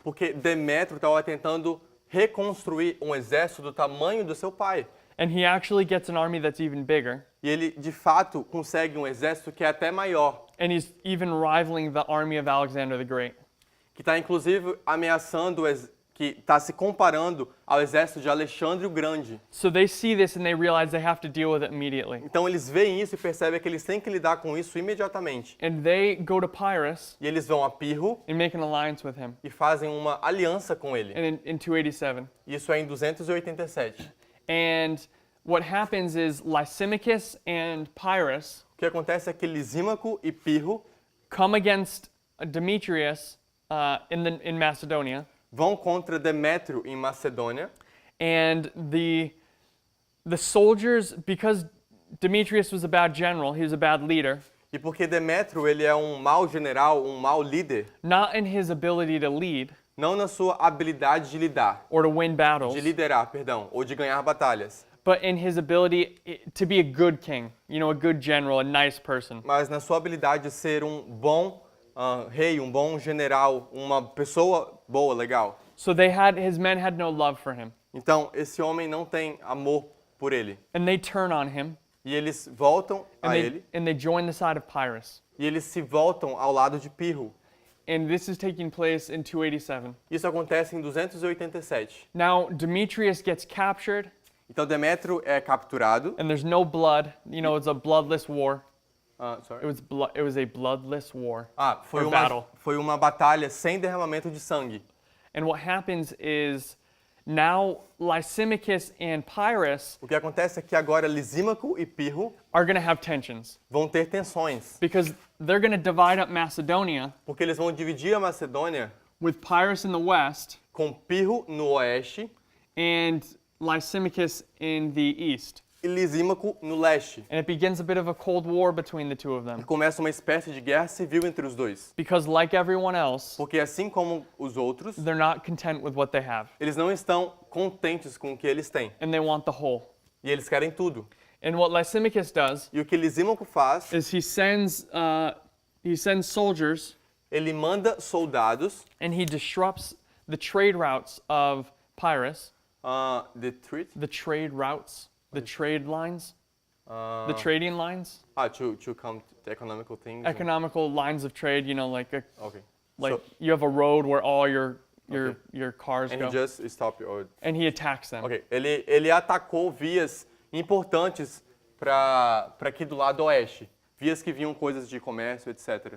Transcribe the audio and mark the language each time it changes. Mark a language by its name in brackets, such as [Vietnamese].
[Portuguese] Porque Demétrio estava tentando reconstruir um exército do tamanho do seu pai. [English] And he actually gets an army that's even bigger. [Portuguese] E ele, de fato, consegue um exército que é até maior. [English] And he's even rivaling the army of Alexander the Great. [Portuguese] Que está, inclusive, ameaçando, que está se comparando ao exército de Alexandre o Grande. [English] So they see this and they realize they have to deal with it immediately. [Portuguese] Então, eles veem isso e percebem que eles têm que lidar com isso imediatamente. [English] And they go to Pyrrhus [Portuguese] E eles vão a Pirro [English] and make an alliance with him. [Portuguese] e fazem uma aliança com ele. [English] And in 287. [Portuguese] Isso é em 287. [English] And what happens is Lysimachus and Pyrrhus [Portuguese] O que acontece é que Lisímaco e Pirro [English] come against Demetrius in Macedonia. [Portuguese] vão contra Demétrio em Macedônia. [English] And the soldiers, because Demetrius was a bad general, he was a bad leader, [Portuguese] E porque Demétrio ele é um mau general, um mau líder, [English] not in his ability to lead [Portuguese] não na sua habilidade de lidar, [English] or to win battles, [Portuguese] de liderar, perdão, ou de ganhar batalhas, [English] but in his ability to be a good king, a good general, a nice person. [Portuguese] mas na sua habilidade de ser um bom rei, um bom general, uma pessoa boa, legal. [English] So his men had no love for him. [Portuguese] Então, esse homem não tem amor por ele. [English] And they turn on him, [Portuguese] E eles voltam [English] and [Portuguese] a ele, [English] they join the side of Pyrrhus. [Portuguese] e eles se voltam ao lado de Pirro. [English] And this is taking place in 287. [Portuguese] Isso acontece em 287. [English] Now, Demetrius gets captured, [Portuguese] Então, Demétrio é capturado. [English] and there's no blood. It's a bloodless war. Sorry. It was a bloodless war. [Portuguese] Foi [English] or battle. [Portuguese] foi uma batalha sem derramamento de sangue. [English] And what happens is now Lysimachus and Pyrrhus [Portuguese] O que acontece é que agora Lisímaco e Pirro [English] are going to have tensions [Portuguese] vão ter tensões, [English] because they're going to divide up Macedonia [Portuguese] porque eles vão dividir a Macedônia [English] with Pyrrhus in the west [Portuguese] com Pirro no oeste [English] and Lysimachus in the east. [Portuguese] e Lisímaco no leste. [English] And it begins a bit of a cold war between the two of them. [Portuguese] E começa uma espécie de guerra civil entre os dois. [English] Because like everyone else, [Portuguese] Porque assim como os outros, [English] they're not content with what they have. [Portuguese] eles não estão contentes com o que eles têm. [English] And they want the whole. [Portuguese] E eles querem tudo. [English] And what Lysimachus does [Portuguese] E o que Lisímaco faz, [English] is he sends soldiers [Portuguese] ele manda soldados, [English] and he disrupts the trade routes of Pyrrhus. the treat, The trade routes, the trade lines, the trading lines, to come to economical things. economical lines of trade. Okay. Like you have a road where all your cars And go, he just stop your. and he attacks them. [Portuguese] Ok. Ele atacou vias importantes para aqui do lado oeste, vias que vinham coisas de comércio, etc.